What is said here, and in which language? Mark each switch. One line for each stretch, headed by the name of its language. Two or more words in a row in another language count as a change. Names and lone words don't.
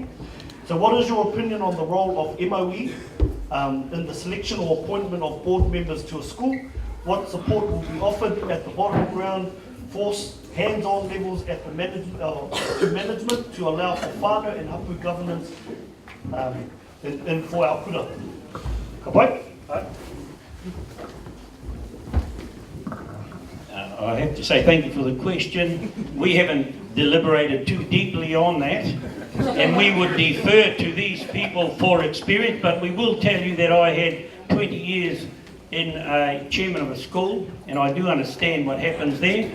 English: So what is your opinion on the role of MOE in the selection or appointment of board members to a school? What support will be offered at the bottom ground force, hands-on levels at the management to allow for whānau and hapu governance and for our kura?
Māori: Ka pai?
English: I have to say thank you for the question. We haven't deliberated too deeply on that, and we would defer to these people for experience, but we will tell you that I had 20 years in a chairman of a school, and I do understand what happens there.